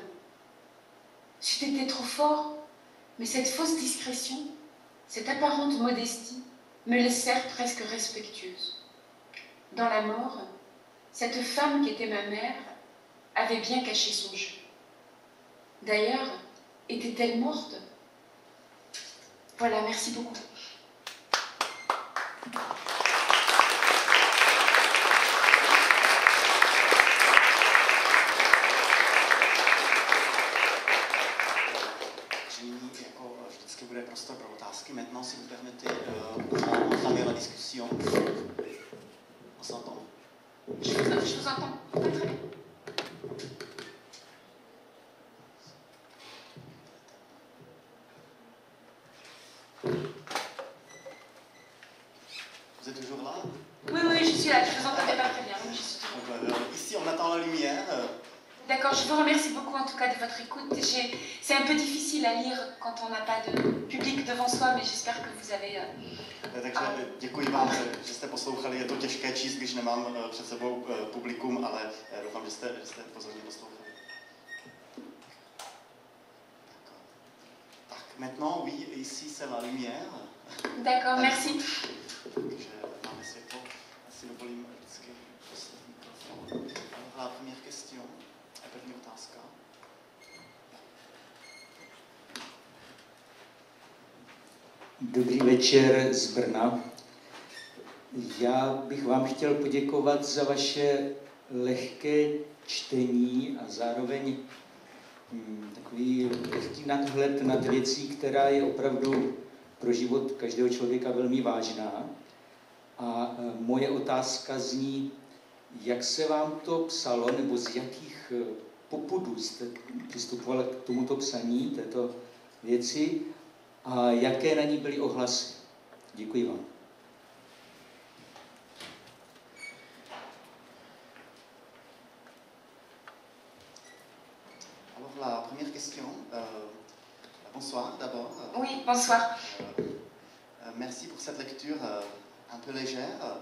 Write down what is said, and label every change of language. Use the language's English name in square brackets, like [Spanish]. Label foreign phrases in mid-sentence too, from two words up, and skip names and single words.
[French] C'eût été trop fort, mais cette fausse discrétion, cette apparente modestie, me laissèrent presque respectueuse. Dans la mort, cette femme qui était ma mère avait bien caché son jeu. D'ailleurs, était-elle morte? Voilà, merci beaucoup. [Czech] Bude prostor pro otázky. [French] Maintenant, si vous permettez, entamer la discussion. On s'entend. Je vous entends. Très bien. Vous êtes toujours là? Oui, oui, je suis là. Je vous entendais pas très bien. Oui, je suis toujours là. Ici, on attend la lumière. D'accord, je vous remercie beaucoup en tout cas de votre écoute. C'est un peu difficile à lire quand on n'a pas de public devant soi, mais j'espère que vous avez... [Czech] Takže děkuji vám, že jste poslouchali. Je to těžké číst, když nemám před sebou publikum, ale doufám, že jste pozorně poslouchali. Tak, [French] maintenant, oui, ici c'est la lumière. D'accord, merci. [Czech] Takže máme světlo. Asi dovolím vždycky poslat mikrofon. [French] La première question. [Czech] První otázka. Dobrý večer z Brna. Já bych vám chtěl poděkovat za vaše lehké čtení a zároveň takový lehký nadhled nad věcí, která je opravdu pro život každého člověka velmi vážná. A moje otázka zní, jak se vám to psalo, nebo z jakých popudů jste přistupovala k tomuto psaní, této věci, a jaké na ní byly ohlasy? Děkuji vám. [French] Alors la première question. Bonsoir d'abord. Oui, bonsoir. Merci pour cette lecture un peu légère.